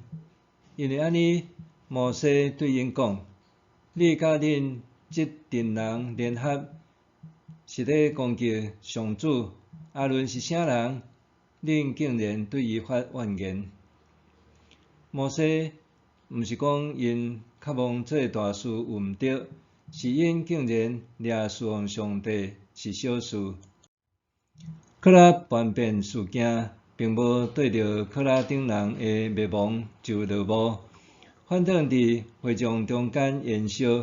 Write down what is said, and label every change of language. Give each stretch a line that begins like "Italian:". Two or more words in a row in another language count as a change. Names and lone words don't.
Min Nan Chinese: 因为安尼，摩西对因讲：“你甲恁这群人联合，是咧攻击上主。阿伦是啥人？恁竟然对伊发怨言。” 摩西毋是讲因渴望做大事有毋对，是因竟然掠侍奉上帝。是小事。考拉叛变事件并无对着考拉顶人的灭亡就落幕，反倒伫会众中间燃烧。